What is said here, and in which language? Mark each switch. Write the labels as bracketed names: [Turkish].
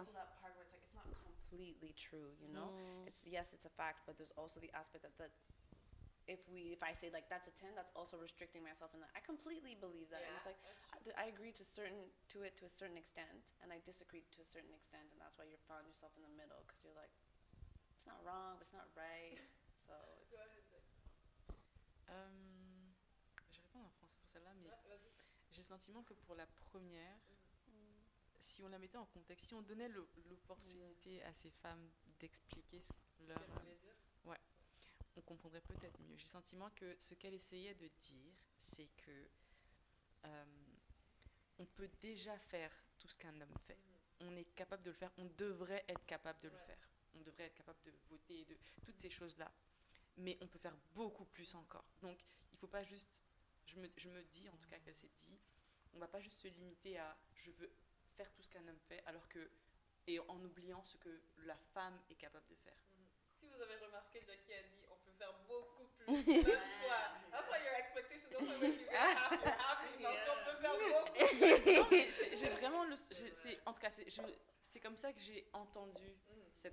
[English] There's also that part where it's like it's not completely true. It's it's a fact, but there's also the aspect that if I say like that's a 10, that's also restricting myself in that. I completely believe that, and it's like I agree to it to a certain extent, and I disagree to a certain extent, and that's why you found yourself in the middle because you're like, it's not wrong, but it's not right. So it's, [French] Je réponds en français pour celle-là, mais j'ai le sentiment que pour la première, si on la mettait en contexte, si on donnait l'opportunité à ces femmes d'expliquer leur... ouais, on comprendrait peut-être mieux. J'ai le sentiment que ce qu'elle essayait de dire, c'est que on peut déjà faire tout ce qu'un homme fait. On est capable de le faire, on devrait être capable de le faire. On devrait être capable de voter, de toutes ces choses-là. Mais on peut faire beaucoup plus encore. Donc, il ne faut pas juste... Je me dis, en tout cas qu'elle s'est dit, on ne va pas juste se limiter à « je veux faire tout ce qu'un homme fait », alors que... Et en oubliant ce que la femme est capable de faire. Si vous avez remarqué, Jackie a dit on peut faire beaucoup plus. Même fois. [English] That's why your expectation doesn't make you get happy. You're happy [French] parce qu'on peut faire beaucoup plus. Non, mais j'ai vraiment le... en tout cas, c'est comme ça que j'ai entendu cette...